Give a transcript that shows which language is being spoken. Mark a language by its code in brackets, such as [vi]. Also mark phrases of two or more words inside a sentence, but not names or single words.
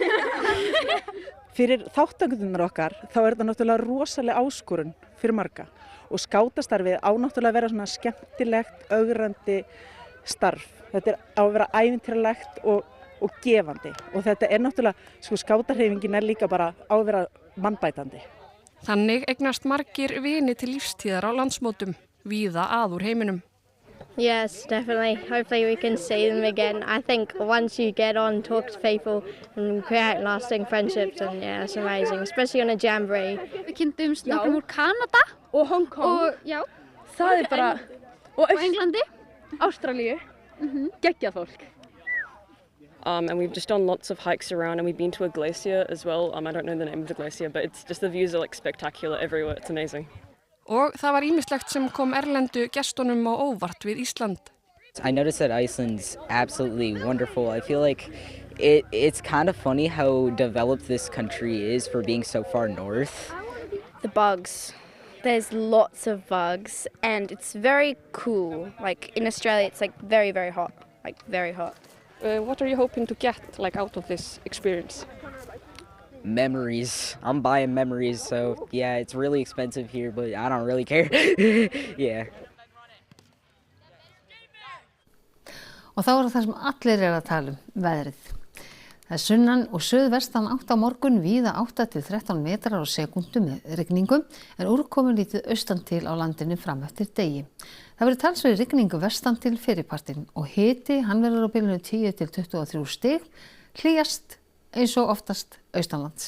[is] Fyrir þátttakendur okkar þá er þetta náttúrulega rosaleg áskorun fyrir marga og skátastarfið á náttúrulega að vera svona skemmtilegt, ögrandi starf. Þetta á að vera ævintýralegt og gefandi og þetta náttúrulega, skátahreyfingin líka bara á að vera mannbætandi. Þannig eignast margir vini til lífstíðar á landsmótum, víða að úr heiminum. [en] Yes, definitely. Hopefully we can see them again. I think once you get on, talk to people and create lasting friendships, and yeah, it's amazing, especially on a jamboree. [is] Við kynntumst nokkrum úr Kanada og Hong Kong. Og já, það bara og Englandi, Ástralíu. Geggjað fólk. [en] And we've just done lots of hikes around, and we've been to a glacier as well. I don't know the name of the glacier, but it's just the views are like spectacular everywhere. It's amazing. [is] Og það var ýmislegt sem kom erlendu gestunum á óvart við Ísland. [en] I noticed that Iceland's absolutely wonderful. I feel like it's kind of funny how developed this country is for being so far north. The bugs. There's lots of bugs, and it's very cool. Like in Australia, it's like very, very hot. Like very hot. What are you hoping to get out of this experience? Memories. I'm buying memories, so yeah, it's really expensive here, but I don't really care. Yeah. [is] Og þá það sem allir að tala veðrið. Það sunnan og suðvestan átt á morgun, víða 8 til 13 metrar á sekúndu með rigningu, en úrkomu lítið austan til á landinu fram eftir degi. Það verður talsverð rigningu vestan til fyrripartinn og hiti, hann verður á bilinu 10 til 23 stig, hlýjast eins og oftast austanlands.